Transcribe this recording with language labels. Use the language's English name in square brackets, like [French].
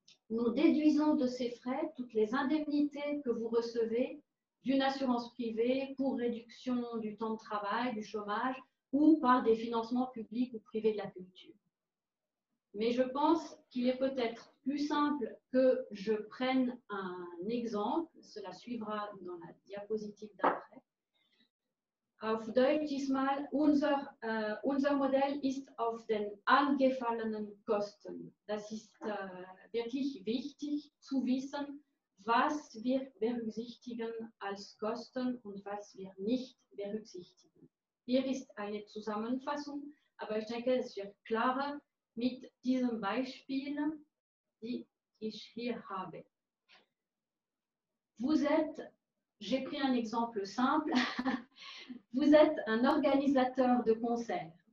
[French] Nous déduisons de ces frais toutes les indemnités que vous recevez d'une assurance privée pour réduction du temps de travail, du chômage ou par des financements publics ou privés de la culture. Mais je pense qu'il est peut-être plus simple que je prenne un exemple, cela suivra dans la diapositive d'après. [German] Auf Deutsch diesmal, unser Modell ist auf den angefallenen Kosten. Das ist wirklich wichtig zu wissen, was wir berücksichtigen als Kosten und was wir nicht berücksichtigen. Hier ist eine Zusammenfassung, aber ich denke, es wird klarer mit diesem Beispiel, die ich hier habe. [French] Vous êtes, j'ai pris un exemple simple, vous êtes un organisateur de concerts.